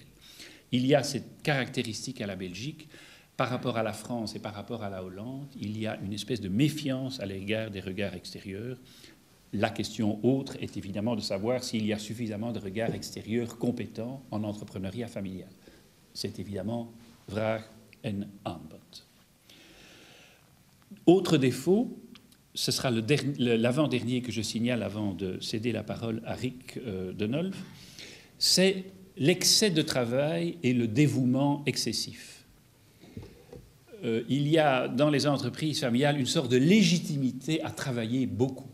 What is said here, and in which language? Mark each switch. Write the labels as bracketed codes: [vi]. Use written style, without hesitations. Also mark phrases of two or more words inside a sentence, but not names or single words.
[fr] Il y a cette caractéristique à la Belgique, par rapport à la France et par rapport à la Hollande, il y a une espèce de méfiance à l'égard des regards extérieurs. La question autre est évidemment de savoir s'il y a suffisamment de regards extérieurs compétents en entrepreneuriat familial. C'est évidemment [nl] vraag en aanbod. [fr] Autre défaut, ce sera l'avant-dernier que je signale avant de céder la parole à Rick Denolf, c'est l'excès de travail et le dévouement excessif. Il y a dans les entreprises familiales une sorte de légitimité à travailler beaucoup.